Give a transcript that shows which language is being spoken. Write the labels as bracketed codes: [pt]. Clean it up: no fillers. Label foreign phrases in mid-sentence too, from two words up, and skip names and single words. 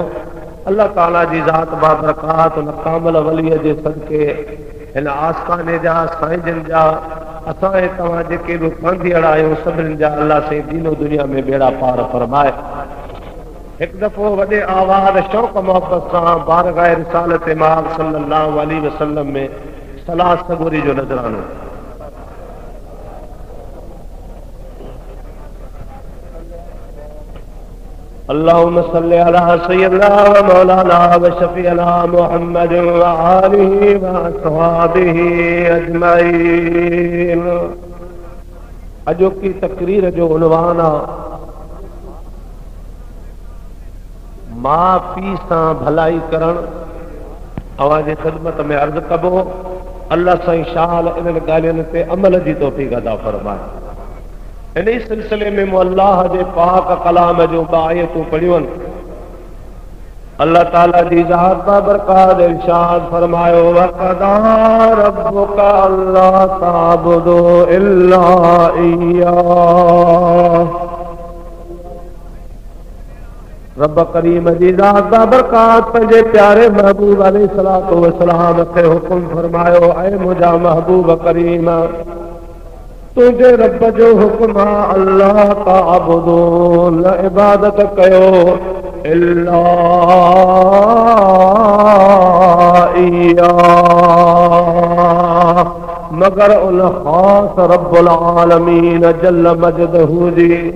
[sd] अल्लाह ताला जी ज़ात बाबरकात उन कामिल वलीअ जे सदके हिन आस्थाने जा साईं जन जा असां तव्हां जेके बि कांधीअड़ आहियूं सभिनीनि जा अल्लाह साईं दीनो दुनिया में बेड़ा पार फरमाए। हिकु दफ़ो वॾे आवाज़ शौक़ मोहब्बत सां बारगाह रिसालत माग [ar] صلى الله عليه وسلم [sd] में सलाह सबूरी जो नज़रानो। [ar] اللهم صل على سيدنا و مولانا و شفيعنا محمد و آله و أصحابه أجمعين. [sd] अॼोकी तकरीर जो उन्वान आहे माउ पीउ सां भलाई करणु। अवां जे ख़िदमत में अर्ज़ु कबो अल्लाह साईं शाल इन्हनि ॻाल्हियुनि ते अमल जी तौफ़ीक़ अता फरमाए। इन सिलसिले में मूं अल्लाह जे पाक कलाम जो आयतूं पढ़ियूं आहिनि। अल्लाह ताला जी ज़ात बाबरकात इरशाद फरमायो [ar] وقضى ربك ألا تعبدوا إلا إياه. [sd] रब करीम जी ज़ात बाबरकात पंहिंजे प्यारे महबूब [ar] عليه الصلاة والسلام [sd] खे हुकुम फरमायो ऐ मुंहिंजा महबूब करीम तुंहिंजे रब जो हुक्म आहे [ar] ألا تعبدوا [sd] न इबादत कयो [ar] إلا إياه [sd] मगर उन ख़ास [ar] رب العالمين جل مجده [sd] जी।